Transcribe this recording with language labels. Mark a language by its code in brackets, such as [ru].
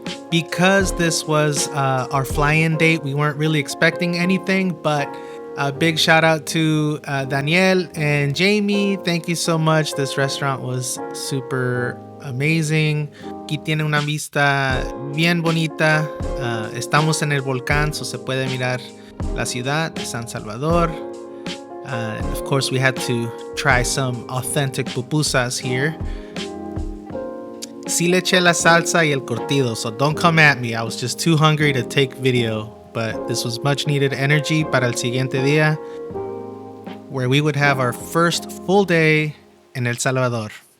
[en] Because this was our fly-in date, we weren't really expecting anything, but a big shout out to Daniel and Jamie. Thank you so much. This restaurant was super amazing. [es] Aquí tiene una vista bien bonita. Estamos en el volcán, so se puede mirar la ciudad de San Salvador. [en] And of course, we had to try some authentic pupusas here. [es] Sí le eché la salsa y el curtido, [en] so don't come at me. I was just too hungry to take video. But this was much needed energy [es] para el siguiente día, [en] where we would have our first full day in El Salvador.